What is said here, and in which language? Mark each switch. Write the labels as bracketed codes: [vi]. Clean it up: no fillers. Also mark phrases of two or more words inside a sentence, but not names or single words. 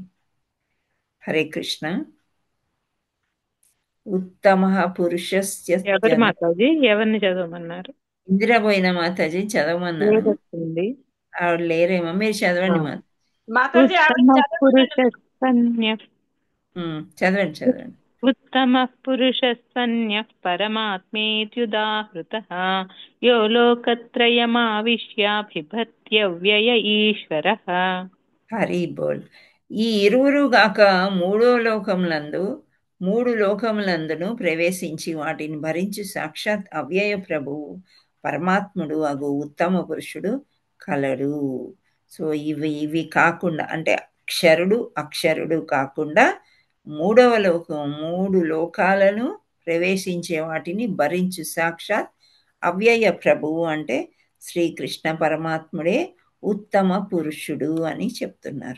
[sa] హరే కృష్ణ. ఉత్తమ పురుషస్య [te] మాతాజీ ఎవరిని చదవమన్నారు? ఇందిరాబోయిన మాతాజీ చదవమన్నారు. ఆవిడ లేరేమో, మీరు చదవండి మాతాజీ. చదవండి. [sa] उत्तमः पुरुषस्त्वन्यः परमात्मेत्युदाहृतः यो लोकत्रयमाविश्याभिभत्यव्यय ईश्वरः. హరి బోల్. [te] ఈ ఇరువురు గాక మూడు లోకములందును ప్రవేశించి వాటిని భరించి సాక్షాత్ అవ్యయ ప్రభువు పరమాత్ముడు అగు ఉత్తమ పురుషుడు కలడు. సో ఇవి కాకుండా, అంటే అక్షరుడు కాకుండా మూడు లోకాలను ప్రవేశించే వాటిని భరించు సాక్షాత్ అవ్యయ ప్రభువు అంటే శ్రీకృష్ణ పరమాత్ముడే ఉత్తమ పురుషుడు అని చెప్తున్నారు.